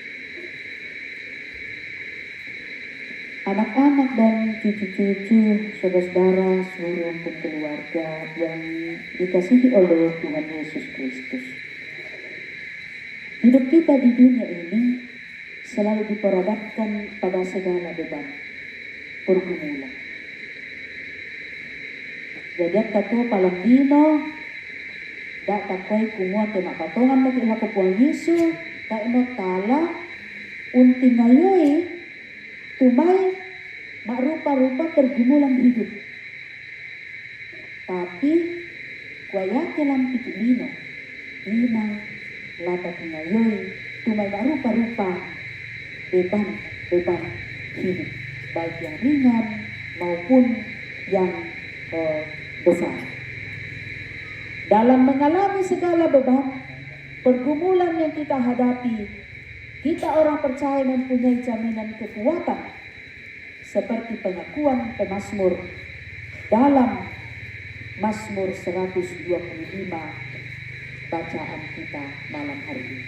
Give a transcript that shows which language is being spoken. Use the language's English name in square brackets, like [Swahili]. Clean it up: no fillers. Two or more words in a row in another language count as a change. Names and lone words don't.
[Indonesian] Anak-anak dan cucu-cucu, saudara-saudara, seluruh keluarga yang dikasihi oleh Tuhan Yesus Kristus. Hidup kita di dunia ini selalu diperhadapkan pada segala beban, pergumulan. [Toraja-Sa'dan] Jadi katu palang dino, dak takoy kumua ke makatongan lagi laku puang Yesu, tak ino tala, unti ngayoy, tumay, makrupa-rupa [Indonesian] pergumulan hidup. [Toraja-Sa'dan] Tapi, kuaya ke lampik lino, lina, lapat ngayoy, tumay makrupa-rupa [Indonesian] beban hidup, baik yang ringan maupun yang besar. Dalam mengalami segala beban, pergumulan yang kita hadapi, kita orang percaya mempunyai jaminan kekuatan seperti pengakuan pemazmur dalam Mazmur 125 bacaan kita malam hari ini.